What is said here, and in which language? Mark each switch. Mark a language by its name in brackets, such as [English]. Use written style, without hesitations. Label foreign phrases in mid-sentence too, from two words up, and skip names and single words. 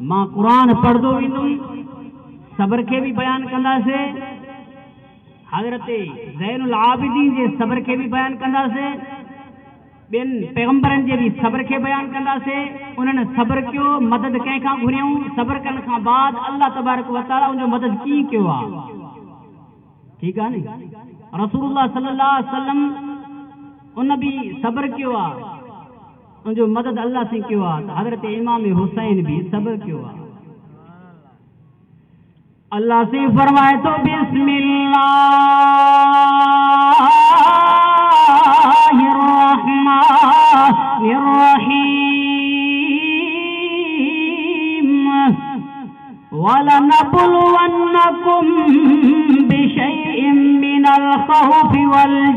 [Sindhi] मां क़ुरान पढ़ंदो वेंदुमि, सबर के भी बयान कंदासीं। हज़रत ज़ैनुल आबिदीन जे सबर के भी बयान कंदासीं। ॿियनि पैगंबरनि जे भी सबर के बयान कंदासीं। उन्हनि सबर कयो, मदद कंहिंखां घुरियऊं। सबर करण खां बाद [Arabic] الله تبارك وتعالى [Sindhi] उनजो मदद कीअं कयो आहे। ठीकु आहे नी? रसूलुल्लाह [Arabic] صلى الله عليه وسلم [Sindhi] उन भी सबर कयो आहे, उनजो मदद अल्लाह से कयो आहे। त हज़रत इमाम हुसैन भी सबर कयो आहे। अल्लाह से फरमाए तो बिस्मिल्लाहिर्रहमानिर्रहीम। [Arabic] ولنبلونكم بشيء من الخوف وال